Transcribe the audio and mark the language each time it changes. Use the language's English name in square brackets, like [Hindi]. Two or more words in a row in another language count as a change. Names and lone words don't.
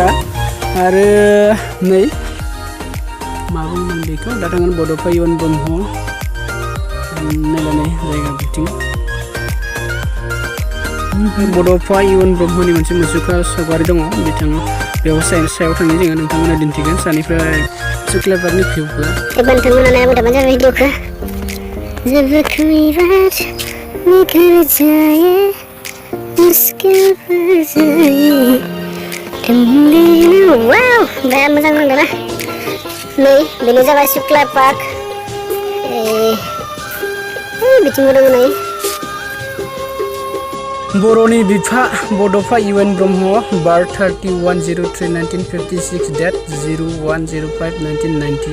[Bodo] आरो नै मा बुंगोन बेखौ दा थांगोन बड'फा इउएन ब्रह्म नायलानै जायगा बिथिं. बड'फा इउएन ब्रह्मनि मोनसे मुसुखा सावगारि दङ. बिथाङा बेयाव सायाव थांनाय जोङो नोंथांमोना दिन्थिगोन सानिफ्राय सुक्लाइ पार्कनि भिउखौ. एबा नोंथांमोना नायबाय थाबानो जाबाय भिडिअखौ. [Hindi] जेबो कोई बात निकल जाए मुश्किल जाए [Bodo] वाव बिराद मोजां नांदोंना. नै बेनो जाबाय सुक्लाइ पार्क. बिथिंबो दङ नै बर'नि बिफा बड'फा इउएन ब्रह्म बार्थ 31/03/1956 डेट 01/05/1990.